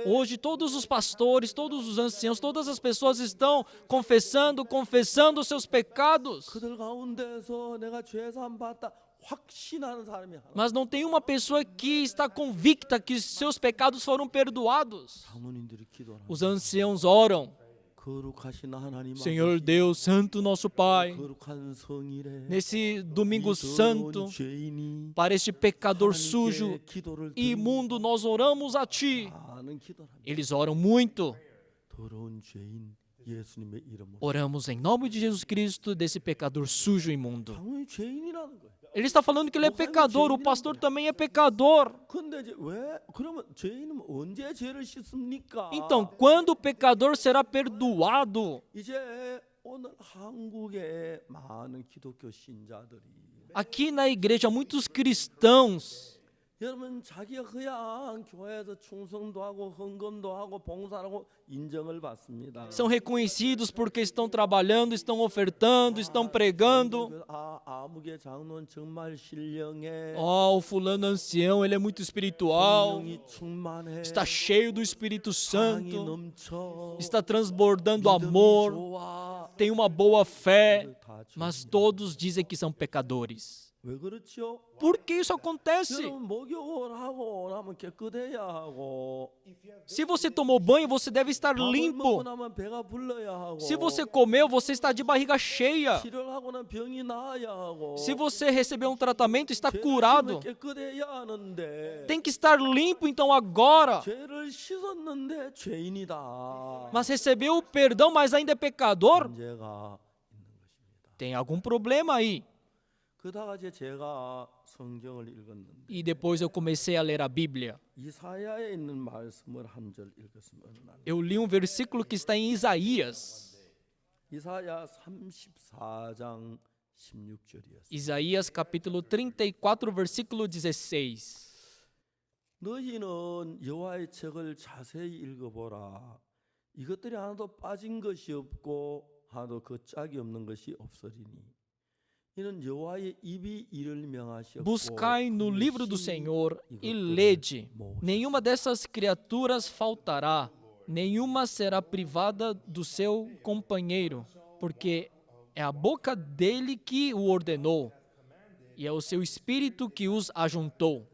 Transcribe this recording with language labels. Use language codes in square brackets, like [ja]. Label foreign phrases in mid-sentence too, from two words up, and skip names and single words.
[pt] Hoje todos os pastores, todos os anciãos, todas as pessoas estão confessando os seus pecados. [ko] 그들 가운데서 내가 죄 사함 받다 확신하는 사람이 하나. [pt] Mas não tem uma pessoa que está convicta que seus pecados foram perdoados. [ko] 사모님들이 기도하는 [pt] Os anciãos oram. [ko] 거룩하신 하나님 [pt] Senhor Deus, Santo nosso Pai, [ko] 거룩한 성일에 [pt] nesse domingo [ko] 이 [pt] santo, [ko] 더러운 죄인이 [pt] para este pecador sujo [ko] 하나님께 기도를 [pt] e imundo, nós oramos a Ti. [ko] 하는 기도를 합니다. [pt] Eles oram muito. [ko] 더러운 죄인 예수님의 이름으로 [pt] Oramos em nome de Jesus Cristo desse pecador sujo e imundo. [ko] 당연히 죄인이라는 거예요. [pt] Ele está falando que ele é pecador, o pastor também é pecador. [ko] 근데 이제 왜 그러면 죄인은 언제 죄를 씻습니까? [pt] Então, quando o pecador será perdoado? [ko] 이제 오늘 한국의 많은 기독교 신자들이 [pt] Aqui na igreja, muitos cristãos, [ko] 여러분 자기가 그냥 교회에서 충성도 하고 헌금도 하고 봉사하고 인정을 받습니다. [pt] são reconhecidos porque estão trabalhando, estão ofertando, estão pregando. [ko] 아무개 장로는 정말 신령해. [pt] Oh, o fulano ancião, ele é muito espiritual, [ko] 성령이 충만해. [pt] está cheio do Espírito [ko] 사랑이 [pt] Santo, [ko] 넘쳐. [pt] está transbordando [ko] 믿음이 [pt] amor, [ko] 좋아. [pt] tem uma boa fé, [ko] 다 [pt] mas todos dizem que são pecadores. [ko] 왜 그렇죠? [pt] Por que isso acontece? [ko] 여러분 목욕을 하고 나면 깨끗해야 하고 [pt] Se você tomou banho, você deve estar [ko] 밥을 먹고 [pt] limpo. [ko] 나면 배가 불러야 하고 [pt] Se você comeu, você está de barriga cheia. [ko] 치료를 하고 나면 병이 나아야 하고 [pt] Se você recebeu um tratamento, está [ko] 죄를 [pt] curado. [ko] 씻으면 깨끗해야 하는데 [pt] Tem que estar limpo então agora. [ko] 죄를 씻었는데 죄인이다. [pt] Mas recebeu o perdão, mas ainda é pecador? [ko] 문제가 있는 것입니다. [pt] Tem algum problema aí. [ko] 그다가 이제 제가 성경을 읽었는데 [pt] E depois eu comecei a ler a Bíblia. [ko] 이사야에 있는 말씀을 한 절 읽었으면 어느 날 [pt] Eu li um versículo que está em Isaías. [ko] 이사야 34장 16절이었어요. [pt] Isaías capítulo 34, versículo 16. [ko] 너희는 여호와의 책을 자세히 읽어보라. 이것들이 하나도 빠진 것이 없고 하나도 그 짝이 없는 것이 없으리니 이는 여호와의 입이 이를 명하셨고 [pt] Buscai no livro do Senhor e lede. Nenhuma dessas criaturas faltará, nenhuma será privada do seu companheiro, porque é a boca dele que o ordenou, e é o seu espírito que os ajuntou.